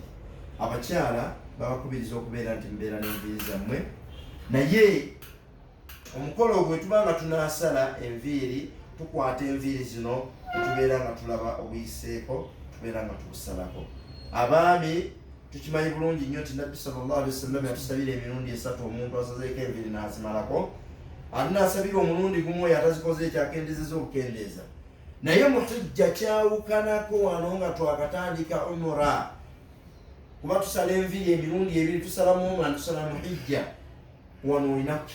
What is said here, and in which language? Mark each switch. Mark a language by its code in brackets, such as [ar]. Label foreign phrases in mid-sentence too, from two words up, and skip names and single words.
[lg] Abakyala babakubiriza okubeera nti mbeera n'enviiri zammwe, naye omukolo ogwo tuba nga tunaasala enviiri, tukwata enviiri zino tubeera nga tulaba obuyiseeko, tubeera nga tukusalako. Abaami tukimanyi bulungi nnyo nti Nabbi [ar] صلى الله عليه وسلم [lg] yatusabira emirundi 3 omuntu asazeeko enviiri n'azimalako. Ate n'asabira omulundi gumu oyo atazikoze ekyakendezeza okukendeeza. Naye mu Hijja kyawukanako wano nga twakatandika Umra, kuba tusala enviiri emirundi 2, tusala mu Umra, tusala mu Hijja.